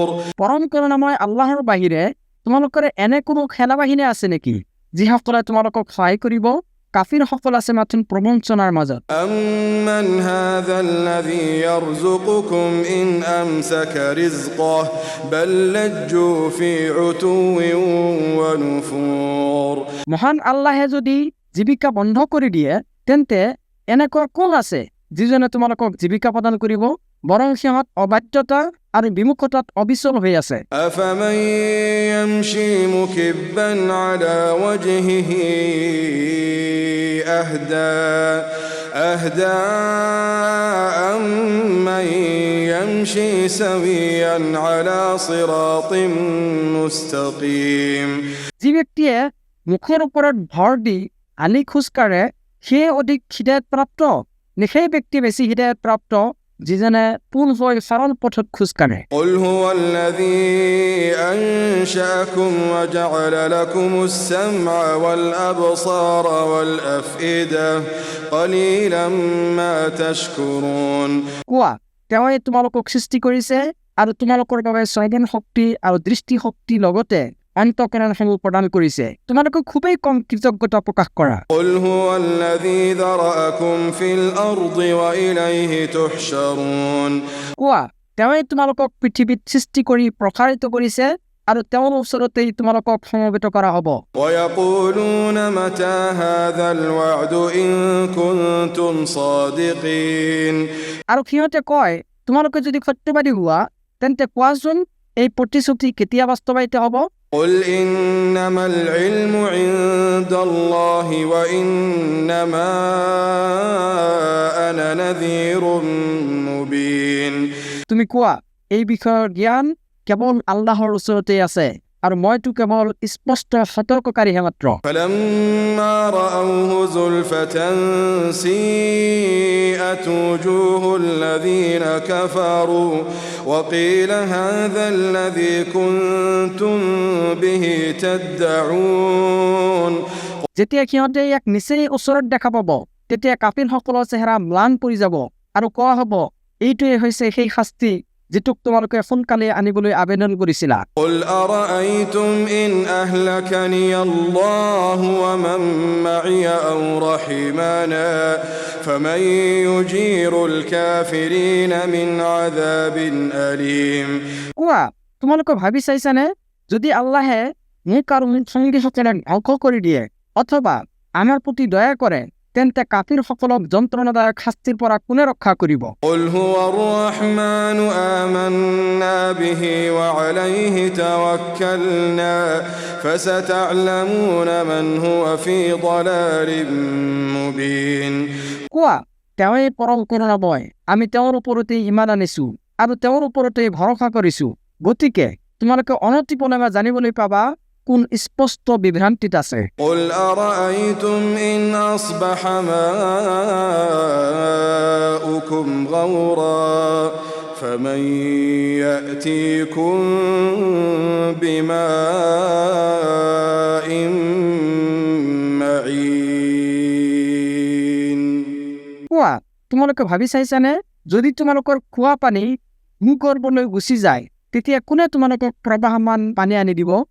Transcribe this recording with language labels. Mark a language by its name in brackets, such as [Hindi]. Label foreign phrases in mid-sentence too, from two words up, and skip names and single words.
[Assamese] পৰম কৰুণাময় আল্লাহৰ বাহিৰে তোমালোকৰ এনে কোনো সেনাবাহিনী আছে নেকি যিসকলে তোমালোকক সহায় কৰিব? কাফিৰ সকল আছে মাথোঁ প্ৰবঞ্চনাৰ মাজত। [Arabic] أمن هذا الذي يرزقكم إن أمسك رزقه بل لجوا في عتو ونفور. [Assamese] মহান আল্লাহে যদি জীৱিকা বন্ধ কৰি দিয়ে তেন্তে এনেকুৱা কোন আছে যিজনে তোমালোকক জীৱিকা প্ৰদান কৰিব? বৰং সিহঁত অবাধ্যতা আৰু বিমুখতাত অবিচল হৈ আছে। [Arabic] أفمن يمشي مكبا على وجهه أهدى أمن يمشي سويا على صراط مستقيم. [Assamese] যি ব্যক্তিয়ে মুখৰ ওপৰত ভৰ দি আলি খোজকাঢ়ে সেয়ে অধিক হৃদয়তপ্ৰাপ্ত নে সেই ব্যক্তি বেছি হৃদয়তপ্ৰাপ্ত যিজনে পোন হৈ সৰল পথত খোজকাঢ়ে? [Arabic] قل هو الذي أنشأكم وجعل لكم السمع والأبصار والأفئدة قليلا ما تشكرون. [Assamese] কোৱা, তেওঁই তোমালোকক সৃষ্টি কৰিছে আৰু তোমালোকৰ বাবে স্বাধীন শক্তি আৰু দৃষ্টি শক্তি লগতে অন্তঃকৰণসমূহ প্ৰদান কৰিছে, তোমালোকে খুবেই কম কৃতজ্ঞতা প্ৰকাশ কৰা। [Arabic] قل هو الذي ذرأكم في الأرض وإليه تحشرون. [Assamese] কোৱা, তেওঁই তোমালোকক পৃথিৱীত সৃষ্টি কৰি প্ৰসাৰিত কৰিছে আৰু তেওঁৰ ওচৰতেই তোমালোকক সমবেত কৰা হ'ব। [Arabic] ويقولون متى هذا الوعد إن كنتم صادقين. [Assamese] আৰু সিহঁতে কয়, তোমালোকে যদি সত্যবাদী হোৱা তেন্তে কোৱাচোন এই প্ৰতিশ্ৰুতি কেতিয়া বাস্তৱায়িত হ'ব? [Arabic] قل إنما العلم عند الله وإنما أنا نذير مبين. [Assamese] তুমি কোৱা, এই বিষয়ৰ জ্ঞান কেৱল আল্লাহৰ ওচৰতে আছে আৰু মইতো কেৱল স্পষ্ট সতৰ্ককাৰীহে মাত্ৰ। [Arabic] فلما رأوه زلفة سيئت وجوه الذين كفروا وقيل هذا الذي كنتم به تدعون. [Assamese] যেতিয়া সিহঁতে ইয়াক নিচেই ওচৰত দেখা পাব তেতিয়া কাফিৰসকলৰ চেহেৰা ম্লান পৰি যাব আৰু কোৱা হ'ব, এইটোৱে হৈছে সেই শাস্তি যিটোক তোমালোকে সোনকালে আনিবলৈ আবেদন কৰিছিলা। [Arabic] قل أرأيتم إن أهلكني الله ومن معي أو رحمنا فمن يجير الكافرين من عذاب أليم. [Assamese] কোৱা, তোমালোকে ভাবি চাইছানে যদি আল্লাহে মোক আৰু মোৰ সংগীসকলক ধ্বংস কৰি দিয়ে অথবা আমাৰ প্ৰতি দয়া কৰে তেন্তে কাফিৰসকলক যন্ত্ৰণাদায়ক শাস্তিৰ পৰা কোনে ৰক্ষা কৰিব? [Arabic] قل هو الرحمن آمنا به وعليه توكلنا فستعلمون من هو في ضلال مبين [Assamese] কোৱা, তেওঁই পৰম কৰুণাময়, আমি তেওঁৰ ওপৰতে ইমান আনিছো আৰু তেওঁৰ ওপৰতে ভৰসা কৰিছো। গতিকে তোমালোকে অনতিপলমে জানিবলৈ পাবা কোন স্পষ্ট বিভ্ৰান্তিত আছে। [Arabic] قل أرأيتم إن أصبح ماؤكم غورا فمن يأتيكم بماء معين [Assamese] কোৱা, তোমালোকে ভাবি চাইছানে যদি তোমালোকৰ খোৱা পানী ভূগৰ্ভলৈ গুচি যায় তেতিয়া কোনে তোমালোকক প্ৰবাহমান পানী আনি দিব?